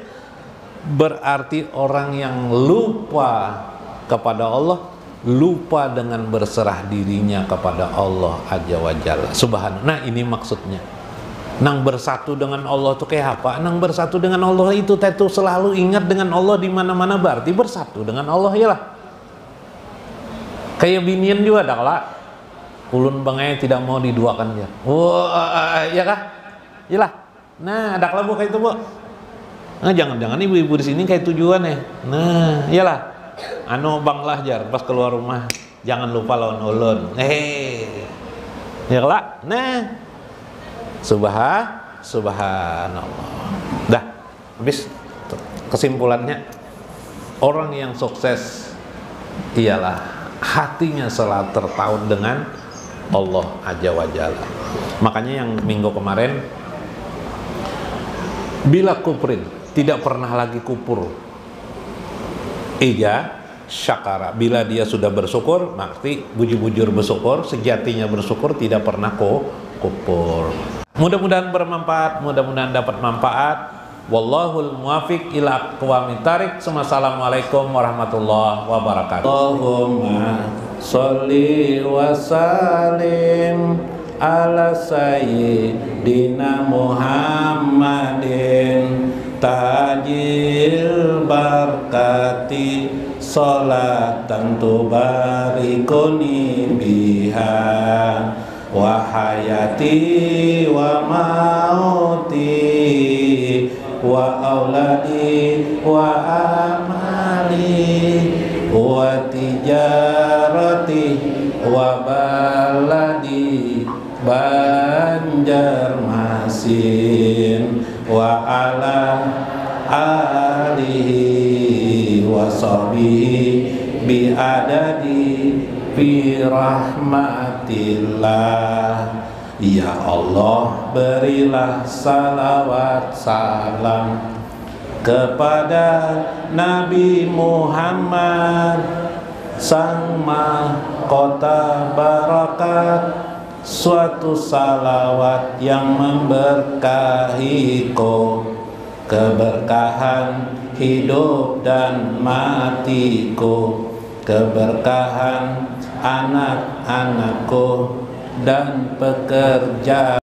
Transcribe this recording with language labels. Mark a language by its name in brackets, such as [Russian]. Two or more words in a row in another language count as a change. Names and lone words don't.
[Indonesian] Berarti orang yang lupa kepada Allah, lupa dengan berserah dirinya kepada Allah [Arabic] عز وجل سبحانه. [Indonesian] Nah ini maksudnya. [Banjar] Nang bersatu dengan Allah itu kayak apa? Nang bersatu dengan Allah itu selalu ingat dengan Allah di mana-mana, berarti bersatu dengan Allah ya lah. Kayak binian juga dah lah. Ulun bangai tidak mau diduakan dia. Ya kah? Iyalah. Nah, ada lah Bu kayak itu, Bu. Nah, jangan-jangan ibu-ibu di sini kayak tujuan ya. Nah, iyalah. Anu bang lah jar pas keluar rumah jangan lupa lawan ulun. Ya lah. Nah, subhanallah. [Indonesian] Dah, habis kesimpulannya, orang yang sukses ialah hatinya selalu tertaut dengan Allah [Arabic] عز وجل. [Indonesian] Makanya yang minggu kemarin, bila kufrin, tidak pernah lagi kufur. Syakara, bila dia sudah bersyukur, berarti bujur-bujur bersyukur, sejatinya bersyukur, tidak pernah kufur. Mudah-mudahan bermanfaat, mudah-mudahan dapat manfaat. [Arabic] والله الموفق إلى أقوم الطريق. السلام عليكم ورحمة الله وبركاته. اللهم صل وسلم على سيدنا محمد تاج البركات صلاة تباركني بها وحياتي و موتي وأولادي وأعمالي وتجارتي وبلدي Banjarmasin وعلى آله وصحبه بعدد برحمة الله. [Indonesian] Ya Allah, berilah salawat salam kepada Nabi Muhammad, sang mahkota barakat, suatu salawat yang memberkahiku, keberkahan hidup dan matiku, keberkahan anak-anakku dan pekerjaan.